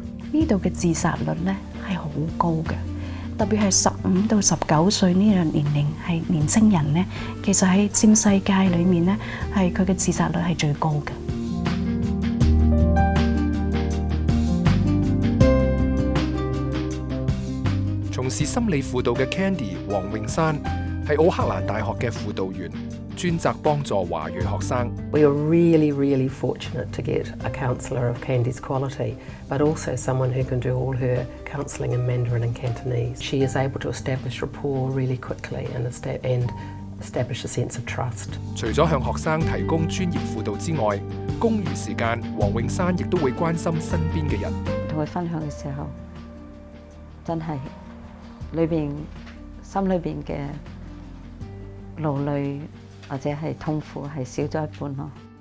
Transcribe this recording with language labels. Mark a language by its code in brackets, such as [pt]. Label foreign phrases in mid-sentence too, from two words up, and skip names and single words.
[yue] 呢度嘅自殺率咧係好高嘅。特別係15到19歲呢個年齡係年青人咧，其實喺佔世界裏面咧，係佢嘅自殺率係最高嘅。從事心理輔導嘅 Candy 黃詠珊係奧克蘭大學嘅輔導員，專責幫助華裔學生。 [en] We are really fortunate to get a counsellor of Candy's quality, but also someone who can do all her counselling in Mandarin and Cantonese. She is able to establish rapport really quickly and establish a sense of trust. [yue] 除咗向學生提供專業輔導之外，公餘時間，黃詠珊亦都會關心身邊嘅人。同佢分享嘅時候，真係心裏邊嘅勞累或者係痛苦係少咗一半咯。